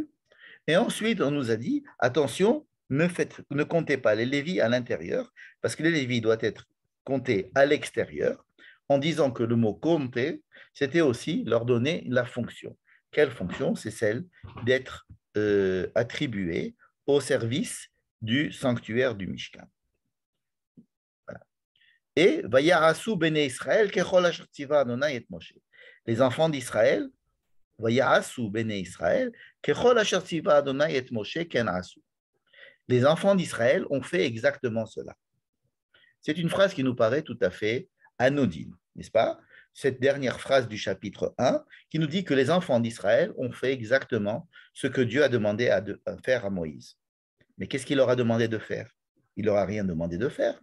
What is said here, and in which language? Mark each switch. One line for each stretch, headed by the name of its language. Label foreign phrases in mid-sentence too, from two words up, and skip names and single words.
French: Et ensuite, on nous a dit, attention, ne comptez pas les Lévites à l'intérieur, parce que les Lévites doivent être comptés à l'extérieur, en disant que le mot compter, c'était aussi leur donner la fonction. Quelle fonction? C'est celle d'être attribuée au service du sanctuaire du Mishkan.
Hebrew: Voilà. Et ויעשו בני ישראל ככל אשר צוה ה' את משה.
French: Les enfants d'Israël,
Hebrew: ויעשו בני ישראל ככל אשר צוה ה' את משה כן עשו.
French: Les enfants d'Israël ont fait exactement cela. C'est une phrase qui nous paraît tout à fait anodine, n'est-ce pas? Cette dernière phrase du chapitre 1 qui nous dit que les enfants d'Israël ont fait exactement ce que Dieu a demandé à faire à Moïse. Mais qu'est-ce qu'il leur a demandé de faire? Il leur a rien demandé de faire.